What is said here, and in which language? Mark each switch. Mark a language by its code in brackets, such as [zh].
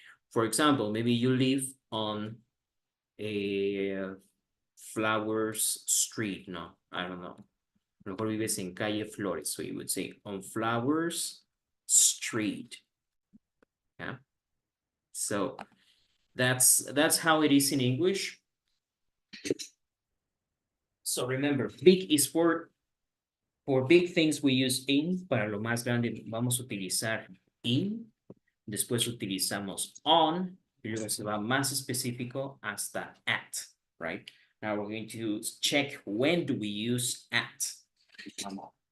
[en] For example, maybe you live on a Flowers Street, no, I don't know. [es] A lo mejor vives en calle Flores, [en] so you would say on Flowers Street, yeah? So that's how it is in English. So remember, big is for big things we use in, [es] para lo más grande vamos a utilizar in, después utilizamos on, y luego se va más específico hasta at, right? [en] Now we're going to check when do we use at. [es] Vamos.